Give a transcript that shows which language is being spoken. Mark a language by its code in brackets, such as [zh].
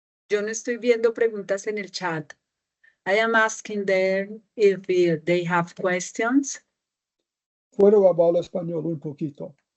[es] Yo no estoy viendo preguntas en el chat. [en] I am asking them if they have questions. [es] Puedo hablar español un poquito.